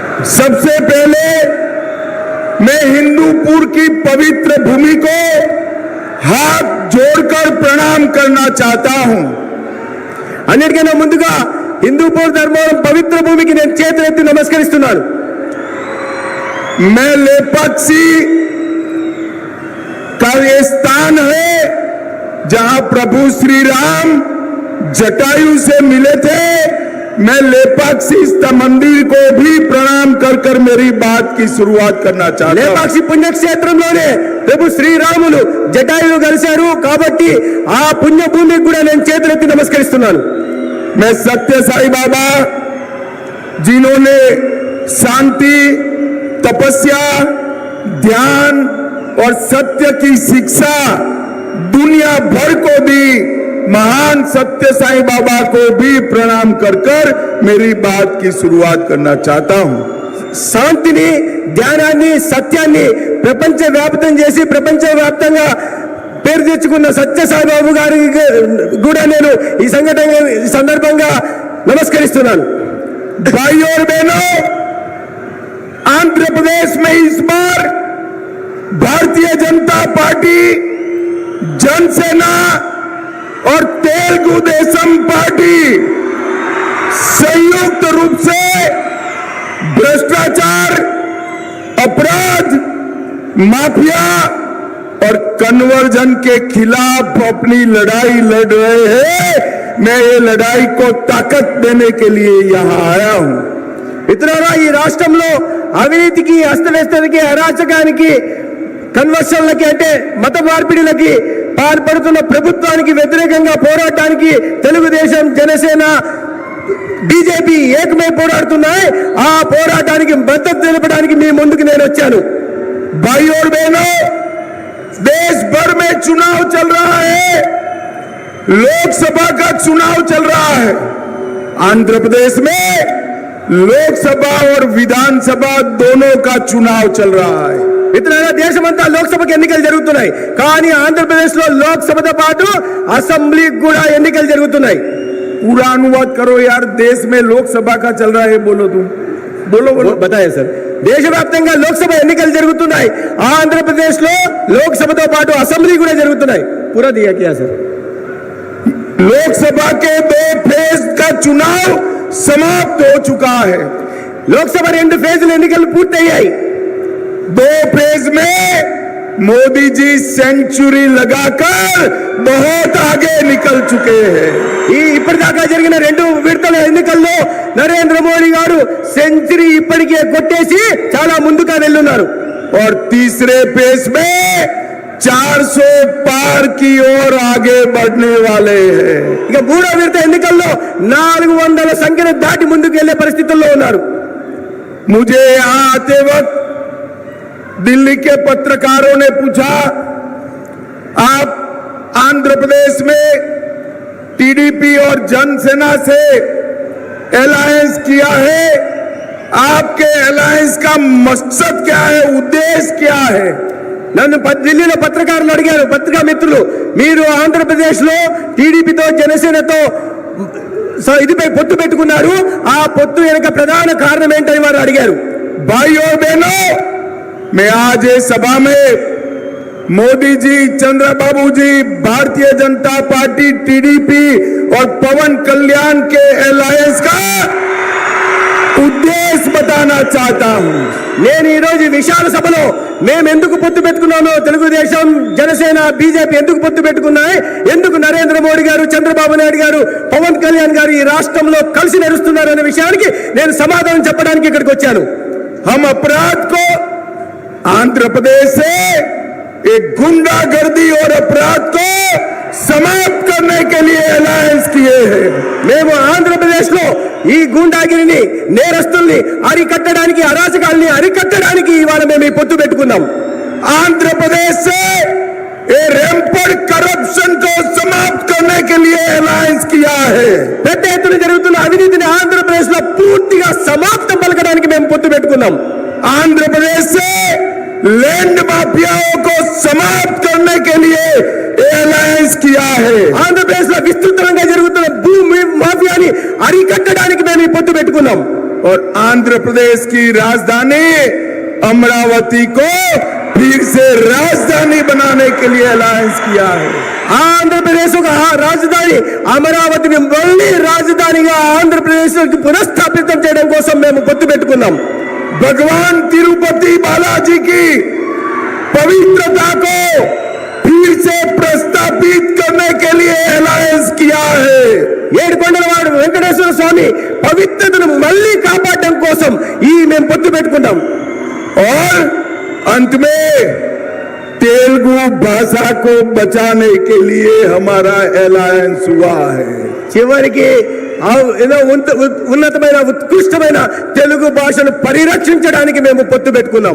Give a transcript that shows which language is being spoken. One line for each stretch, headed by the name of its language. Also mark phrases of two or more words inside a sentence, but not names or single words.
Hindi: सबसे पहले मैं हिंदूपुर की पवित्र भूमि को हाथ जोड़कर प्रणाम करना चाहता हूं।
Telugu: अन्निटिकన్నా ముందుగా హిందూపూర్ ధర్మవరం పవిత్ర భూమికి నేను చేతులెత్తి నమస్కరిస్తున్నాను।
Hindi: मैं लेपाक्षी का ये स्थान है जहां प्रभु श्री राम जटायु से मिले थे। मैं लेपाक्षी मंदिर को भी प्रणाम कर कर मेरी बात की शुरुआत करना चाहता हूं।
Telugu: లేపాక్షి పుణ్యక్షేత్రంలోనే ప్రభు శ్రీరాములు జటాయువు కలిశారు కాబట్టి ఆ పుణ్యభూమికి కూడా నేను చేతులెత్తి నమస్కరిస్తున్నాను।
Hindi: मैं सत्य साई बाबा जिन्होंने शांति, तपस्या, ध्यान और सत्य की शिक्षा दुनिया भर को दी, महान सत्य साई बाबा को भी प्रणाम कर कर मेरी बात की शुरुआत करना चाहता हूं।
Telugu: శాంతిని, ధ్యానాన్ని, సత్యాన్ని ప్రపంచవ్యాప్తం చేసి ప్రపంచవ్యాప్తంగా పేరు తెచ్చుకున్న సత్య సాయిబాబు గారికి కూడా నేను ఈ సందర్భంగా నమస్కరిస్తున్నాను।
Hindi: भाइयों और बहनों, आंध्र प्रदेश में इस बार भारतीय जनता पार्टी, जनसेना और तेलुगु देशम पार्टी संयुक्त रूप से भ्रष्टाचार, अपराध, माफिया और कन्वर्जन के खिलाफ अपनी लड़ाई लड़ रहे हैं। मैं ये लड़ाई को ताकत देने के लिए यहाँ आया हूं।
Telugu: మిత్రులారా, ఈ రాష్ట్రంలో అవినీతికి, అస్తవ్యస్తకి, అరాచకానికి, కన్వర్షన్లకి అంటే మత మార్పిడిలకి పాల్పడుతున్న ప్రభుత్వానికి వ్యతిరేకంగా పోరాటానికి తెలుగుదేశం, జనసేన, బీజేపీ ఏకమై పోరాడుతున్నాయి। ఆ పోరాటానికి మద్దతు తెలపడానికి మీ ముందుకు నేను వచ్చాను।
Hindi: भाइयों और बहनों, देश भर में चुनाव चल रहा है, लोकसभा का चुनाव चल रहा है। आंध्र प्रदेश में लोकसभा और विधानसभा दोनों का चुनाव चल रहा है।
Telugu: మిత్రులారా, దేశమంతా లోక్సభకి ఎన్నికలు జరుగుతున్నాయి, కానీ ఆంధ్రప్రదేశ్ లో లోక్సభతో పాటు అసెంబ్లీకి కూడా ఎన్నికలు జరుగుతున్నాయి।
Hindi: पूरा अनुवाद करो यार, देश में लोकसभा का चल रहा है, बोलो तुम, बोलो बोलो। बताए सर,
Telugu: దేశవ్యాప్తంగా లోక్సభ ఎన్నికలు జరుగుతున్నాయి, ఆంధ్రప్రదేశ్ లో లోక్సభతో పాటు అసెంబ్లీ కూడా జరుగుతున్నాయి।
Hindi: पूरा दिया क्या सर? लोकसभा के 2 फेज का चुनाव समाप्त हो चुका है।
Telugu: లోక్సభ 2 ఫేజ్ల ఎన్నికలు పూర్తయ్యాయి।
Hindi: 2 फेज में मोदी जी सेंचुरी लगाकर बहुत आगे निकल चुके हैं।
Telugu: ఇప్పటిదాకా జరిగిన 2 విడతల ఎన్నికల్లో నరేంద్ర మోడీ గారు సెంచరీ ఇప్పటికే కొట్టేసి చాలా ముందుగా వెళ్ళున్నారు।
Hindi: और तीसरे फेज में 400 पार की ओर आगे बढ़ने वाले हैं।
Telugu: ఇక 3వ విడత ఎన్నికల్లో 400 సంఖ్యను దాటి ముందుకు వెళ్లే పరిస్థితుల్లో ఉన్నారు।
Hindi: मुझे यहाँ आते वक्त दिल्ली के पत्रकारों ने पूछा, आप आंध्र प्रदेश में टीडीपी और जनसेना से अलायंस किया है, आपके अलायंस का मकसद क्या है, उद्देश्य क्या है?
Telugu: నన్ను ఢిల్లీలో పత్రికారులు అడిగారు, పత్రికా మిత్రులు, మీరు ఆంధ్రప్రదేశ్ లో టీడీపీతో, జనసేనతో ఇదిపై పొత్తు పెట్టుకున్నారు, ఆ పొత్తు వెనుక ప్రధాన కారణం ఏంటని వారు అడిగారు।
Hindi: भाइयों बहनों, मैं आज इस सभा में मोदी जी, चंद्रबाबू जी, भारतीय जनता पार्टी, टीडीपी और पवन कल्याण के अलायंस का उद्देश्य बताना चाहता हूं।
Telugu: నేను ఈ రోజు విశాల సభలో మేము ఎందుకు పొత్తు పెట్టుకున్నామో, తెలుగుదేశం, జనసేన, బీజేపీ ఎందుకు పొత్తు పెట్టుకున్నాయి, ఎందుకు నరేంద్ర మోడీ గారు, చంద్రబాబు నాయుడు గారు, పవన్ కళ్యాణ్ గారు ఈ రాష్ట్రంలో కలిసి నడుస్తున్నారు అనే విషయానికి నేను సమాధానం చెప్పడానికి ఇక్కడికి వచ్చాను।
Hindi: हम अपराध को आंध्र प्रदेश से एक गुंडागर्दी और अपराध को समाप्त करने के लिए अलायंस किए हैं।
Telugu: మేము ఆంధ్రప్రదేశ్ లో ఈ గుండాగిరిని, నేరస్తుల్ని అరికట్టడానికి, అరాచకాల్ని అరికట్టడానికి ఇవాళ మేము ఈ పొత్తు పెట్టుకున్నాం।
Hindi: आंध्र प्रदेश से
English: rampant corruption
Hindi: को समाप्त करने के लिए अलायंस किया है।
Telugu: పెద్ద ఎత్తున జరుగుతున్న అవినీతిని ఆంధ్రప్రదేశ్ లో పూర్తిగా సమాప్తం పలకడానికి మేము పొత్తు పెట్టుకున్నాం।
Hindi: आंध्र प्रदेश से
English: land mafias
Hindi: को समाप्त करने के लिए अलायंस किया है।
Telugu: ఆంధ్రప్రదేశ్ లో విస్తృతంగా జరుగుతున్న భూమి మాఫియాని అరికట్టడానికి మేము ఈ పొత్తు పెట్టుకున్నాం।
Hindi: और आंध्र प्रदेश की राजधानी अमरावती को फिर से राजधानी बनाने के लिए अलायंस किया है।
Telugu: ఆంధ్రప్రదేశ్ ఒక రాజధాని అమరావతిని మళ్ళీ రాజధానిగా ఆంధ్రప్రదేశ్ పునఃస్థాపితం చేయడం కోసం మేము పొత్తు పెట్టుకున్నాం.
Hindi: भगवान तिरुपति बालाजी की पवित्रता को फिर से प्रस्तापित करने के लिए अलायंस किया है।
Telugu: ఏడుకొండలవాడు వెంకటేశ్వర స్వామి పవిత్రతను మళ్ళీ కాపాడడం కోసం ఈ మేము పొత్తు పెట్టుకున్నాం.
Hindi: और अंत में तेलुगु भाषा को बचाने के लिए हमारा अलायंस हुआ है।
Telugu: చివరికి ఏదో ఉన్నతమైన ఉత్కృష్టమైన తెలుగు భాషను పరిరక్షించడానికి మేము పొత్తు పెట్టుకున్నాం.